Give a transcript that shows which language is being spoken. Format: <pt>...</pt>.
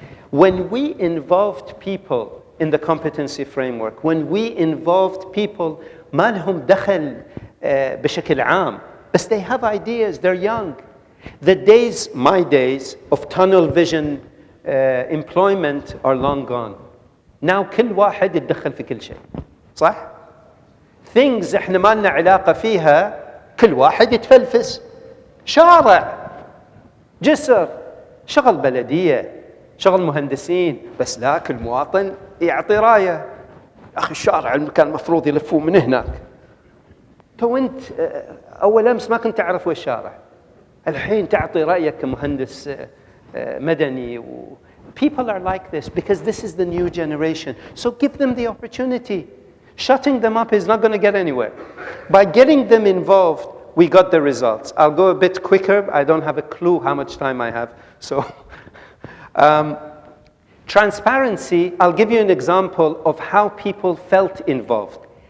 <en>When we involved people in the competency framework, when we involved people</en> <ar>ما لهم دخل بشكل عام,</ar> <en>but they have ideas, they're young. The days, my days, of tunnel vision employment are long gone. Now</en> <ar>كل واحد يتدخل في كل شيء. صح؟</ar> <en>Things</en> <ar>احنا ما لنا علاقة فيها, كل واحد يتفلفس. شارع, جسر, شغل بلدية, شغل مهندسين, بس لا كل مواطن يعطي راية. أخي الشارع المكان المفروض يلفوه من هناك. تو أنت أول أمس ما كنت تعرف وين الشارع. الحين تعطي رأيك كمهندس مدني.</ar> <en>People are like this because this is the new generation. So give them the opportunity. Shutting them up is not going to get anywhere. By getting them involved, we got the results. I'll go a bit quicker. I don't have a clue how much time I have. So, transparency, I'll give you an example of how people felt involved.</en>